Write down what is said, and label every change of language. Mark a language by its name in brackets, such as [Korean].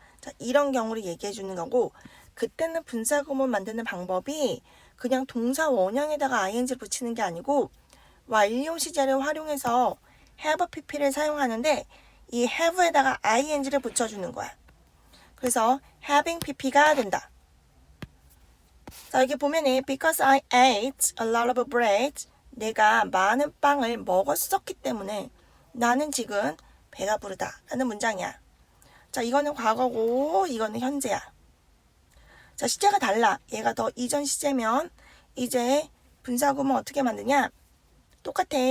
[Korean] 자, 이런 경우를 얘기해 주는 거고, 그때는 분사구문 만드는 방법이 그냥 동사 원형에다가 ing를 붙이는 게 아니고 완료 시제를 활용해서 have pp를 사용하는데 이 have에다가 ing를 붙여주는 거야. 그래서 having pp가 된다. 자, 여기 보면은 [English] because I ate a lot of bread. [Korean] 내가 많은 빵을 먹었었기 때문에 나는 지금 배가 부르다 라는 문장이야. 자, 이거는 과거고 이거는 현재야. 자, 시제가 달라. 얘가 더 이전 시제면 이제 분사구문 어떻게 만드냐? 똑같아.